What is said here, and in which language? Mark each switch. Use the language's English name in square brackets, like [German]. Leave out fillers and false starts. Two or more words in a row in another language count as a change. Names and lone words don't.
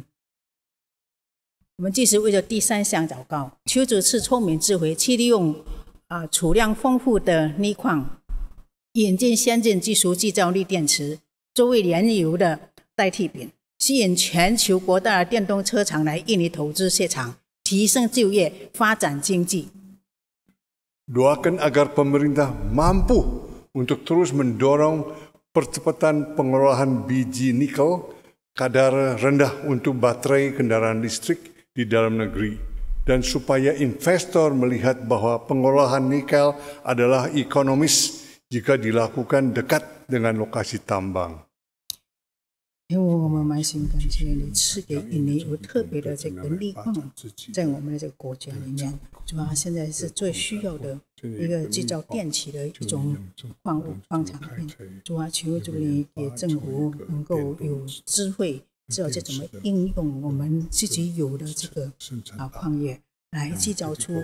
[Chinese] 我们继续为了第三项祷告，求主赐聪明智慧，去利用储量丰富的镍矿，引进先进技术制造锂电池，作为燃油的代替品，吸引全球国大的电动车厂来印尼投资设厂，提升就业，发展经济。 [Indonesian] Doakan agar pemerintah mampu untuk terus mendorong percepatan pengolahan biji nikel kadar rendah untuk baterai kendaraan listrik di dalam negeri, dan supaya investor melihat bahwa pengolahan nikel adalah ekonomis jika dilakukan dekat dengan lokasi tambang. [Chinese] 因为我们满心感谢你赐给印尼有特别的这个锂矿，在我们的这个国家里面，主要现在是最需要的一个制造电器的一种矿产品。主要求主你给政府能够有智慧，知道这怎么应用我们自己有的这个矿业，来制造出